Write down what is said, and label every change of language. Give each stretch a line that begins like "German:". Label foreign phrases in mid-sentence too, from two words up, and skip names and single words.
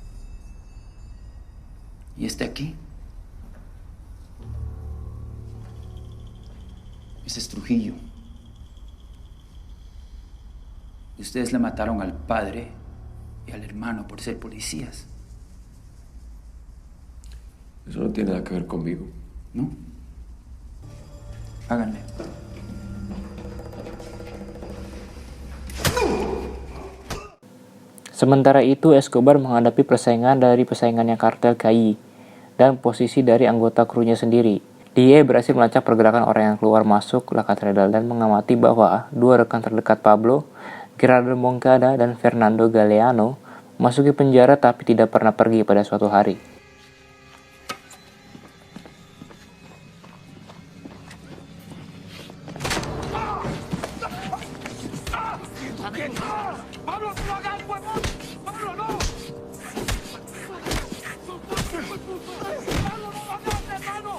Spanish: Y este aquí, ese es Trujillo. Ustedes le mataron al padre y al hermano por ser policías. Eso no tiene nada que ver conmigo. ¿No? Háganle.
Indonesian: Sementara itu, Escobar menghadapi persaingan dari pesaingannya kartel KI dan posisi dari anggota krunya sendiri. Dia berhasil melacak pergerakan orang yang keluar masuk La Catedral dan mengamati bahwa dua rekan terdekat Pablo, Gerardo Moncada dan Fernando Galeano, masuki penjara tapi tidak pernah pergi pada suatu hari.
Spanish: ¡Pablo, no lo hagas, huevón! ¡Pablo, no! ¡Pablo, no lo hagas, hermano!